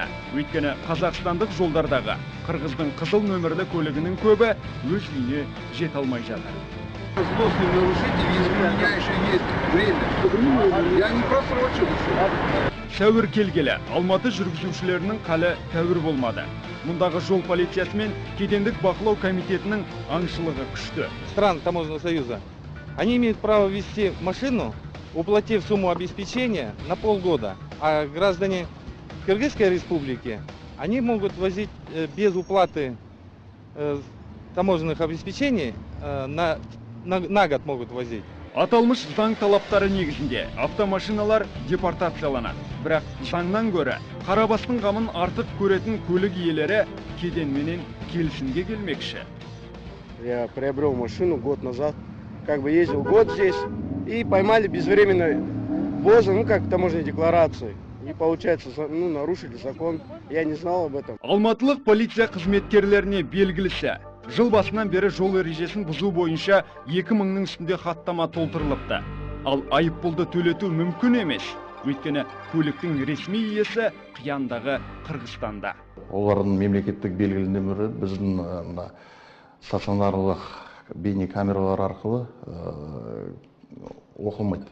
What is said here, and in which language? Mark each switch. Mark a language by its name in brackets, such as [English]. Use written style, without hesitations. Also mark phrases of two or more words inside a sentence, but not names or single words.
[Kazakh] Өйткені қазақстандық жолдардағы қырғыздың қызыл нөмірлі көлігінің көбі өз үйіне жете алмай жатыр. Сәуір келгелі, Алматы жүргізушілерінің қалы тәуір болмады. Мұндағы жол полициясы мен кедендік бақылау комитетінің аңшылығы күшті. [Russian] Стран Таможенного союза, они имеют право ввести машину, уплатив сумму обеспечения на полгода, а граждане Кыргызской республики, они могут возить без уплаты таможенных обеспечений, на год могут возить. [Kazakh] Аталмыш заң талаптары негізінде автомашиналар депортацияланады. Бірақ заңнан көрі Қарабастың қамын артық көретін көлік иелері кеденменен келісімге келмекші. [Russian] Я приобрел машину год назад, ездил год здесь и поймали безвременной ввоза, как таможенной декларации. И получается, нарушили закон. Я не знал об этом. [Kazakh] Алматылық полиция қызметкерлеріне белгілісі. Жыл басынан бері жол ережесін бұзу бойынша 2000-ның үстінде хаттама толтырылыпты. Ал айыппұлды төлету мүмкін емес. Өйткені көліктің ресми иесі қияндағы Қырғызстанда. Олардың мемлекеттік белгілемелері біздің стационарлық бейнекамералар арқылы оқылмайды.